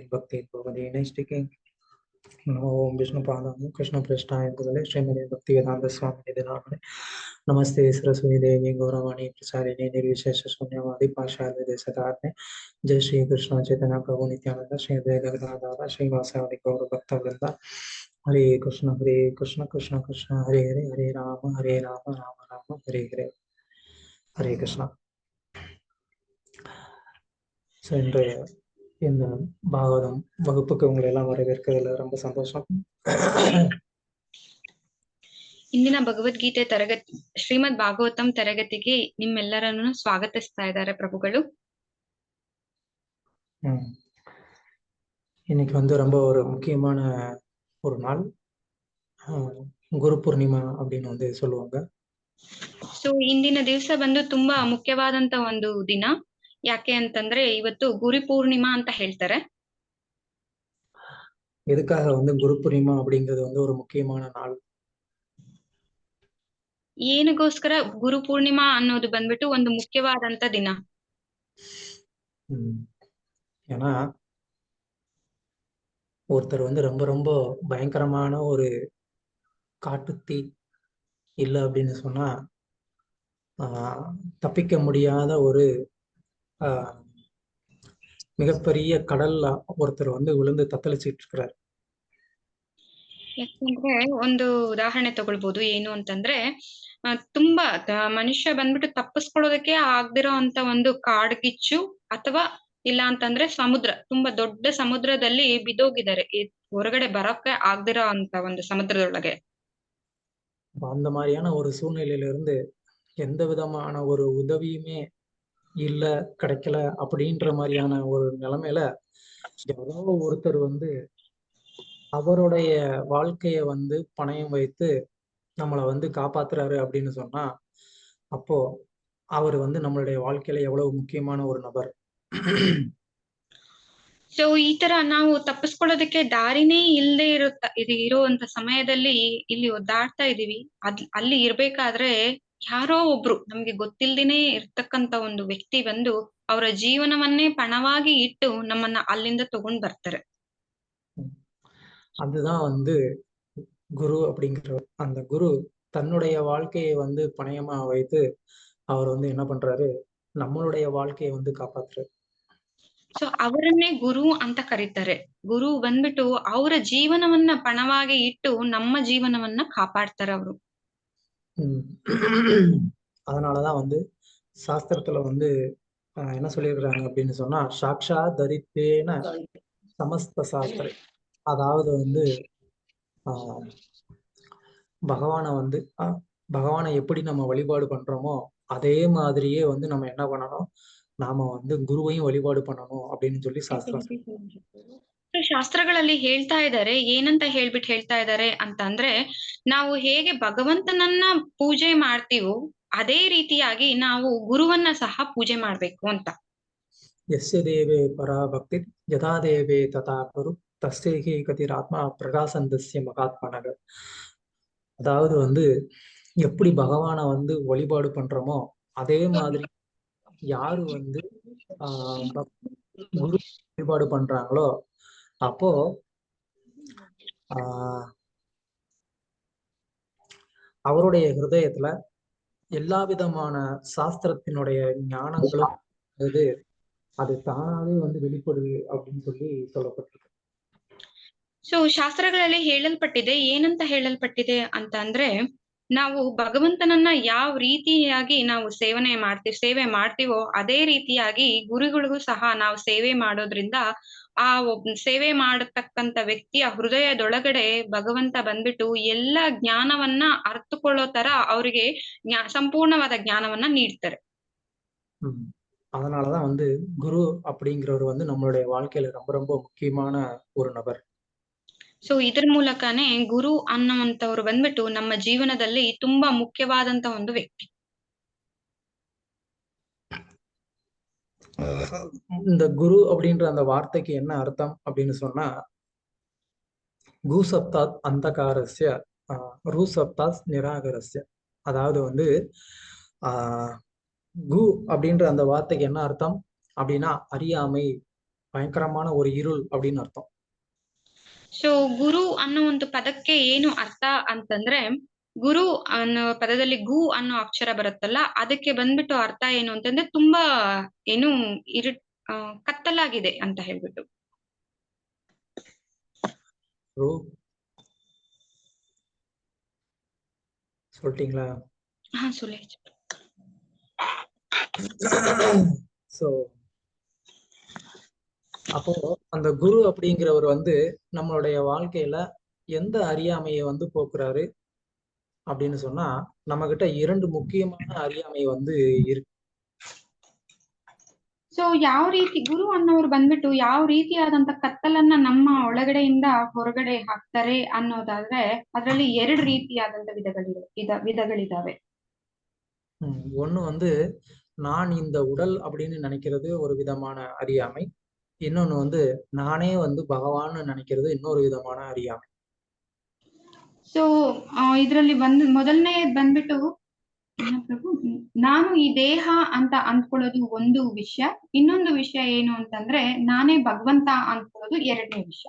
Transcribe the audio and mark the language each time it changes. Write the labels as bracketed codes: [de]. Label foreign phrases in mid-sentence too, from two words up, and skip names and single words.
[sa] भक्तिं भवति नैष्टिके ओम विष्णुपादाय कृष्णप्रेष्ठाय भगवते श्रीमते भक्तिवेदांत स्वामी नामिने नमस्ते सरस्वती देवी गौरवाणी प्रचारिणे निर्विशेष शून्यवादी पाशाल देशतारणे जय श्री कृष्ण चैतन्य प्रभु नित्यानंद श्री अद्वैत गदाधर श्रीवासादि गौर भक्त वृंदा हरे कृष्ण कृष्ण कृष्ण हरे हरे हरे राम राम राम हरे हरे हरे कृष्णा [ta] சென்ற இந்த பாகவதம் வகுப்புக்கு உங்களை எல்லாம் வரவேற்கிறதுல ரொம்ப சந்தோஷம். [kn] ಇಂದಿನ ಭಗವದ್ಗೀತೆ ತರಗತಿ ಶ್ರೀಮದ್ ಭಾಗವತಂ ತರಗತಿಗೆ ನಿಮ್ಮೆಲ್ಲರನ್ನು ಸ್ವಾಗತಿಸ್ತಾ ಇದ್ದಾರೆ ಪ್ರಭುಗಳು. [ta] இன்னைக்கு ரொம்ப ஒரு முக்கியமான ஒரு நாள், குரு பூர்ணிமா அப்படின்னு சொல்லுவாங்க. [kn] ಸೊ ಇಂದಿನ ದಿವಸ ಬಂದು ತುಂಬಾ ಮುಖ್ಯವಾದಂತ ಒಂದು ದಿನ. ಯಾಕೆ ಅಂತಂದ್ರೆ ಇವತ್ತು ಗುರು ಪೂರ್ಣಿಮಾ ಅಂತ ಹೇಳ್ತಾರೆ. [ta] எதுக்காக குரு பூர்ணிமா அப்படிங்கிறது ஒரு முக்கியமான நாள்? [kn] ಏನಗೋಸ್ಕರ ಗುರು ಪೂರ್ಣಿಮಾ ಅನ್ನೋದು ಬಂದ್ಬಿಟ್ಟು ಒಂದು ಮುಖ್ಯವಾದಂತ ದಿನ? [ta] ஏன்னா ஒருத்தர் ரொம்ப ரொம்ப பயங்கரமான ஒரு காட்டுத்தீ இல்ல அப்படின்னு சொன்னா தப்பிக்க முடியாத ஒரு மிகப்பெரிய கடல்ல ஒருத்தர் விழுந்து தத்தளிச்சிட்டு இருக்கிறார். [kn] ಯಾಕಂದ್ರೆ ಒಂದು ಉದಾಹರಣೆ ತಗೊಳ್ಬಹುದು. ಏನು ಅಂತಂದ್ರೆ ತುಂಬಾ ಮನುಷ್ಯ ಬಂದ್ಬಿಟ್ಟು ತಪ್ಪಿಸ್ಕೊಳ್ಳೋದಕ್ಕೆ ಆಗ್ದಿರೋ ಅಂತ ಒಂದು ಕಾಡ್ಗಿಚ್ಚು ಅಥವಾ ಇಲ್ಲ ಅಂತಂದ್ರೆ ಸಮುದ್ರ, ತುಂಬಾ ದೊಡ್ಡ ಸಮುದ್ರದಲ್ಲಿ ಬಿದ್ದೋಗಿದ್ದಾರೆ, ಹೊರಗಡೆ ಬರೋಕೆ ಆಗ್ದಿರೋ ಅಂತ ಒಂದು ಸಮುದ್ರದೊಳಗೆ. [ta] அந்த மாதிரியான ஒரு சூழ்நிலையில இருந்து எந்த விதமான ஒரு உதவியுமே இல்ல, கிடைக்கல அப்படின்ற மாதிரியான ஒரு நிலைமையில யாரோ ஒருத்தர் அவருடைய வாழ்க்கைய பணயம் வைத்து நம்மளை காப்பாத்துறாரு அப்படின்னு சொன்னா அப்போ அவர் நம்மளுடைய வாழ்க்கையில எவ்வளவு முக்கியமான ஒரு நபர். [kn] ಸೊ ಈ ತರ ನಾವು ತಪ್ಪಿಸ್ಕೊಳ್ಳೋದಕ್ಕೆ ದಾರಿನೇ ಇಲ್ಲದೆ ಇರುವಂತ ಸಮಯದಲ್ಲಿ ಇಲ್ಲಿ ಒದ್ದಾಡ್ತಾ ಇದೀವಿ. ಅಲ್ಲಿ ಇರ್ಬೇಕಾದ್ರೆ ಯಾರೋ ಒಬ್ರು ನಮ್ಗೆ ಗೊತ್ತಿಲ್ದೇನೆ ಇರ್ತಕ್ಕಂತ ಒಂದು ವ್ಯಕ್ತಿ ಅವರ ಜೀವನವನ್ನೇ ಪಣವಾಗಿ ಇಟ್ಟು ನಮ್ಮನ್ನ ಅಲ್ಲಿಂದ ತಗೊಂಡ್ ಬರ್ತಾರೆ. [ta] அதுதான் குரு அப்படிங்கிற அந்த குரு தன்னுடைய வாழ்க்கையை பணயமா வைத்து அவர் என்ன பண்றாரு, நம்மளுடைய வாழ்க்கையை காப்பாத்துறாரு. [kn] ಸೊ ಅವರನ್ನೇ ಗುರು ಅಂತ ಕರೀತಾರೆ. ಗುರು ಬಂದ್ಬಿಟ್ಟು ಅವರ ಜೀವನವನ್ನ ಪಣವಾಗಿ ಇಟ್ಟು ನಮ್ಮ ಜೀವನವನ್ನ ಕಾಪಾಡ್ತಾರೆ ಅವರು. [ta] அதனாலதான் சாஸ்திரத்துல என்ன சொல்லியிருக்கிறாங்க அப்படின்னு சொன்னா, [sa] साक्षा हरित्वेन समस्त शास्त्र, [ta] அதாவது பகவானை எப்படி நம்ம வழிபாடு பண்றோமோ அதே மாதிரியே நம்ம என்ன பண்ணணும், நாம குருவையும் வழிபாடு பண்ணணும் அப்படின்னு சொல்லி சாஸ்திரம். [kn] ಶಾಸ್ತ್ರಗಳಲ್ಲಿ ಹೇಳ್ತಾ ಇದ್ದಾರೆ, ಏನಂತ ಹೇಳ್ತಾ ಇದ್ದಾರೆ ಅಂತಂದ್ರೆ, ನಾವು ಹೇಗೆ ಭಗವಂತನನ್ನ ಪೂಜೆ ಮಾಡ್ತೀವೋ ಅದೇ ರೀತಿಯಾಗಿ ನಾವು ಗುರುವನ್ನ ಸಹ ಪೂಜೆ ಮಾಡ್ಬೇಕು ಅಂತ. [sa] ಯಸ್ಯ ದೇವೇ ಪರಾ ಭಕ್ತಿ ಯಥಾ ದೇವೇ ತಥಾ ಕುರು तस्तेहि कथितात्मा प्रकाशन्तस्य महात्मनः. [ta] அதாவது எப்படி பகவானை வழிபாடு பண்றோமோ அதே மாதிரி யாரு குரு வழிபாடு பண்றாங்களோ அப்போ அவருடைய ஹிருதயத்துல எல்லா விதமான சாஸ்திரத்தினுடைய ஞானங்களும் அது தானாவே வெளிப்படுது அப்படின்னு சொல்லி சொல்லப்பட்டிருக்கு. [kn] ಸೊ ಶಾಸ್ತ್ರಗಳಲ್ಲಿ ಹೇಳಲ್ಪಟ್ಟಿದೆ, ಏನಂತ ಹೇಳಲ್ಪಟ್ಟಿದೆ ಅಂತ ಅಂದ್ರೆ, ನಾವು ಭಗವಂತನನ್ನ ಯಾವ ರೀತಿಯಾಗಿ ನಾವು ಸೇವೆ ಮಾಡ್ತೀವೋ ಅದೇ ರೀತಿಯಾಗಿ ಗುರುಗಳಿಗೂ ಸಹ ನಾವು ಸೇವೆ ಮಾಡೋದ್ರಿಂದ ಆ ಸೇವೆ ಮಾಡತಕ್ಕಂತ ವ್ಯಕ್ತಿಯ ಹೃದಯದೊಳಗಡೆ ಭಗವಂತ ಬಂದ್ಬಿಟ್ಟು ಎಲ್ಲ ಜ್ಞಾನವನ್ನ ಅರ್ಥಕೊಳ್ಳೋ ತರ ಅವರಿಗೆ ಸಂಪೂರ್ಣವಾದ ಜ್ಞಾನವನ್ನ ನೀಡ್ತಾರೆ. [ta] அதனாலதான் குரு அப்படிங்கிறவர் நம்மளுடைய வாழ்க்கையில ரொம்ப ரொம்ப முக்கியமான ஒரு நபர். [kn] ಸೊ ಇದ್ರ ಮೂಲಕನೇ ಗುರು ಅನ್ನುವಂತವ್ರು ಬಂದ್ಬಿಟ್ಟು ನಮ್ಮ ಜೀವನದಲ್ಲಿ ತುಂಬಾ ಮುಖ್ಯವಾದಂತ ಒಂದು ವ್ಯಕ್ತಿ. [ta] இந்த குரு அப்படின்ற அந்த வார்த்தைக்கு என்ன அர்த்தம் அப்படின்னு சொன்னா, [sa] गु शब्दात् अन्धकारस्य रु शब्दात् निराकरस्य. [ta] அதாவது வந்து ஆஹ் கு அப்படின்ற அந்த வார்த்தைக்கு என்ன அர்த்தம் அப்படின்னா, அறியாமை, பயங்கரமான ஒரு இருள் அப்படின்னு அர்த்தம். [kn] ಸೊ ಗುರು ಅನ್ನೋ ಒಂದು ಪದಕ್ಕೆ ಏನು ಅರ್ಥ ಅಂತಂದ್ರೆ, ಗುರು ಅನ್ನೋ ಪದದಲ್ಲಿ ಗು ಅನ್ನೋ ಅಕ್ಷರ ಬರುತ್ತಲ್ಲ, ಅದಕ್ಕೆ ಬಂದ್ಬಿಟ್ಟು ಅರ್ಥ ಏನು ಅಂತಂದ್ರೆ ತುಂಬಾ ಏನು ಇರು ಕತ್ತಲಾಗಿದೆ ಅಂತ ಹೇಳ್ಬಿಟ್ಟು. [ta] ரு சொல்லிட்டீங்களா? சொல்லி. ஸோ அப்போ அந்த குரு அப்படிங்கிறவர் வந்து நம்மளுடைய வாழ்க்கையில எந்த அறியாமையை வந்து போக்குறாரு அப்படின்னு சொன்னா, நம்ம கிட்ட 2 முக்கியமான அறியாமை வந்து இருக்கு. [kn] ಸೊ ಯಾವ ರೀತಿ ಗುರು ಅನ್ನೋರು ಬಂದ್ಬಿಟ್ಟು ಯಾವ ರೀತಿಯಾದಂತ ಕತ್ತಲನ್ನ ನಮ್ಮ ಒಳಗಡೆಯಿಂದ ಹೊರಗಡೆ ಹಾಕ್ತಾರೆ ಅನ್ನೋದಾದ್ರೆ, ಅದರಲ್ಲಿ 2 ರೀತಿಯಾದಂತ ವಿಧಗಳಿದಾವೆ. [ta] ஒண்ணு வந்து நான் இந்த உடல் அப்படின்னு நினைக்கிறது ஒரு விதமான அறியாமை. இன்னொன்னு வந்து நானே வந்து பகவான்னு நினைக்கிறது இன்னொரு விதமான அறியாமை. [kn] ಸೊ ಇದ್ರಲ್ಲಿ ಮೊದಲನೇ ಬಂದ್ಬಿಟ್ಟು ನಾನು ಈ ದೇಹ ಅಂತ ಅಂದ್ಕೊಳ್ಳೋದು ಒಂದು ವಿಷಯ, ಇನ್ನೊಂದು ವಿಷಯ ಏನು ಅಂತಂದ್ರೆ ನಾನೇ ಭಗವಂತ ಅಂದ್ಕೊಳ್ಳೋದು 2ನೇ ವಿಷಯ.